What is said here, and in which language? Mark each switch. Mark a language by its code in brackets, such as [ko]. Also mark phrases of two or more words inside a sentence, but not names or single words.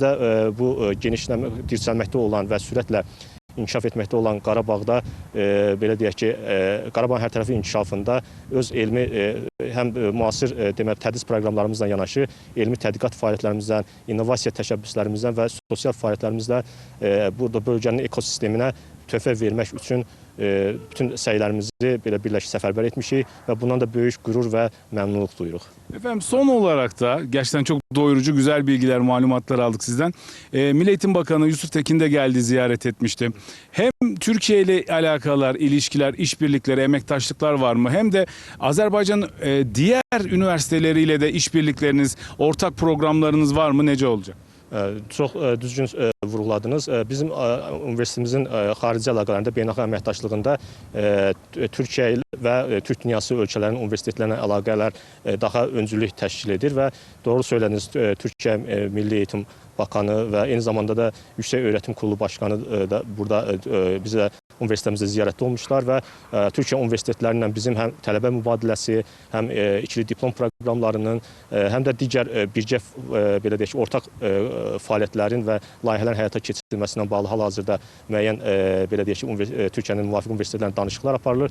[az] də bu dirçəlməkdə olan və sürətlə inkişaf etməkdə olan Qarabağda belə deyək ki, Qarabağ hər tərəfi inkişafında öz elmi həm müasir tədris proqramlarımızla yanaşı elmi tədqiqat fəaliyyətlərimizdən, innovasiya təşəbbüslərimizdən və sosial fəaliyyətlərimizlə burada bölgənin ekosisteminə töhfə vermək üçün bütün səylərimizi belə birləşik səfərbər etmişik və bundan da böyük qürur və məmnunluq duyuruq. [tr] Efendim son olarak da gerçekten çok doyurucu güzel bilgiler, malumatlar aldık sizden. Milli Eğitim Bakanı Yusuf Tekin de geldi, ziyaret etmişti. Hem Türkiye ile alakalar, ilişkiler, işbirlikleri, emektaşlıklar var mı? Hem de Azerbaycan'ın diğer üniversiteleriyle de işbirlikleriniz, ortak programlarınız var mı? Nece olacak? [az] Çox düzgün vurğuladınız. Bizim universitetimizin xarici əlaqələrində, beynəlxalq əməkdaşlığında Türkiyə və Türk dünyası ölkələrinin universitetlərlə əlaqələr daha öncülük təşkil edir və doğru söylədiniz, Türkiyə Milli Eğitim Bakanı və eyni zamanda da Yüksək Öyrətim Kurulu Başkanı da burada bizə universitetimizdə ziyarətdə olmuşlar və Türkiyə universitetlərindən bizim həm tələbə mübadiləsi, həm ikili diplom proqramlarının, həm də digər birgə belə deyək, ortaq fəaliyyətlərin və layihələrin həyata keçirilməsindən bağlı hal-hazırda müəyyən belə deyək ki, Türkiyənin müvafiq universitetlərinin danışıqlar aparılır.